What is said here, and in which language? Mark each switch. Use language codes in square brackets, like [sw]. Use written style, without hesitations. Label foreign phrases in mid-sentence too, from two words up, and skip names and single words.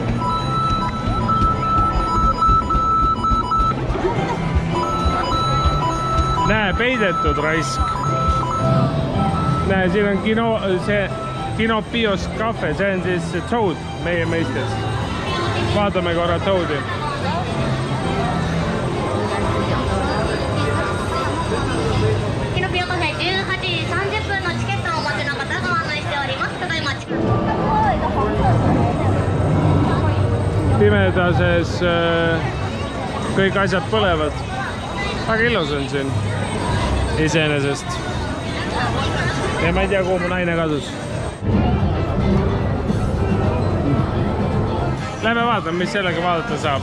[et] Näe, peidetud raisk. Näe, siin on Kino Bios Cafe, see on siis Toad meie meistes. Vaatame korra Toadi. [ja] Kino Bio Cafe 18時30分のチケットをお持ちの方ご案内しております。ただいまチケット [et] Pimedases kõik asjad põlevad. Väga ilus on siin iseenesest. Ja ma ei tea, kuhu mu naine kadus. Lähme vaatame, mis sellega vaadata saab.